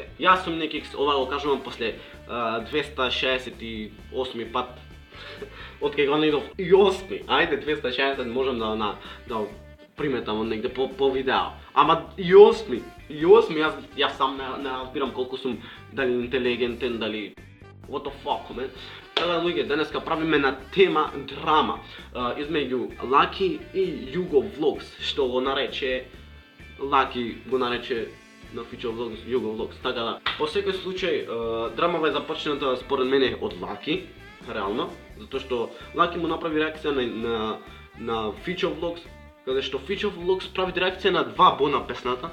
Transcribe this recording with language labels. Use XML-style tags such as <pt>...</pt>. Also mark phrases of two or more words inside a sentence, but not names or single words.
<mk>Јас сум Некикс, ова го кажувам после 268 пат од кога го најдов и 8. Ајде 260 можам да приметам негде по видео. Ама и 8, јас сам не разбирам колку сум дали интелигентен, дали</mk> <en>what the fuck, man.</en> <mk>Така луѓе, денеска правиме на тема драма измеѓу Лаки и Југо Влогс, што го нарече Лаки го нарече на Фичо Влогс, Југо Влогс. Така да, по секој случај драмава е започната според мене од Лаки, реално, затоа што Лаки му направи реакција на Фичо Влогс, каде што Фичо Влогс прави реакција на два бона песната.</mk>